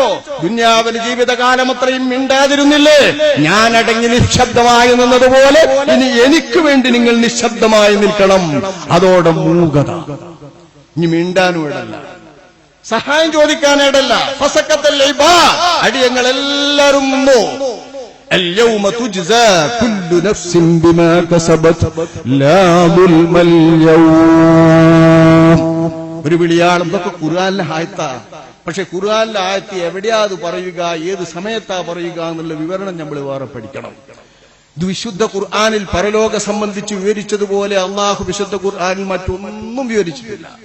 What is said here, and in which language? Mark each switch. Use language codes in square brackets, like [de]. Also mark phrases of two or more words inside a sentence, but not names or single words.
[ml] ദുന്യാവിന് ജീവിതകാലം അത്രയും മിണ്ടാതിരുന്നില്ലേ? ഞാൻ അടങ്ങി നിശബ്ദമായി നിന്നതുപോലെ ഇനി എനിക്ക് വേണ്ടി നിങ്ങൾ നിശബ്ദമായി നിൽക്കണം. അതോടെ മൂകത. ഇനി മിണ്ടാനും ഇടല്ല, സഹായം ചോദിക്കാനിടല്ല. അടിയങ്ങൾ എല്ലാവരും നിന്നു. [ar] اليوم تجزى كل نفس بما كسبت لا ظلم اليوم. [ml] ഒരു വിളിയാണ്. ഇതൊക്കെ ഖുർആനിലെ ആയത്താ. പക്ഷെ ഖുർആനിലെ ആയത്ത് എവിടെയാ അത് പറയുക, ഏത് സമയത്താ പറയുക എന്നുള്ള വിവരണം നമ്മൾ വേറെ പഠിക്കണം. ഇത് വിശുദ്ധ ഖുർആനിൽ പരലോക സംബന്ധിച്ച് വിവരിച്ചതുപോലെ അള്ളാഹു വിശുദ്ധ ഖുർആനിൽ മറ്റൊന്നും വിവരിച്ചിട്ടില്ല.